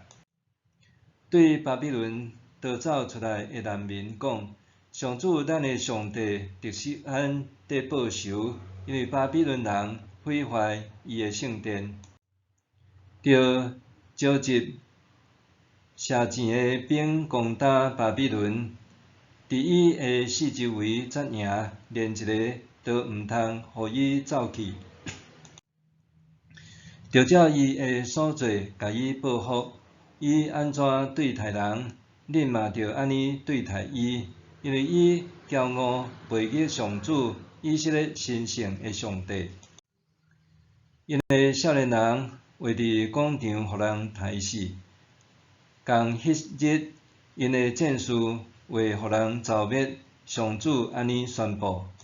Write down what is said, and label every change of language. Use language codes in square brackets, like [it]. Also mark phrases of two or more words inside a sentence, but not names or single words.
[nan] 对巴比伦逃走出来的难民讲：上主咱的上帝特使咱得报仇，因为巴比伦人毁坏伊的圣殿，着召集射钱的兵攻打巴比伦，伫伊的四周围扎营，连一个都毋通互伊走去。着照伊的所做，甲伊报复。伊安怎对待人，恁嘛着安尼对待伊，因为伊骄傲背逆上主以色列神圣的上帝。因的少年人画伫广场，互人刣死。共迄日，因的战士为互人剿灭。上主安尼宣布。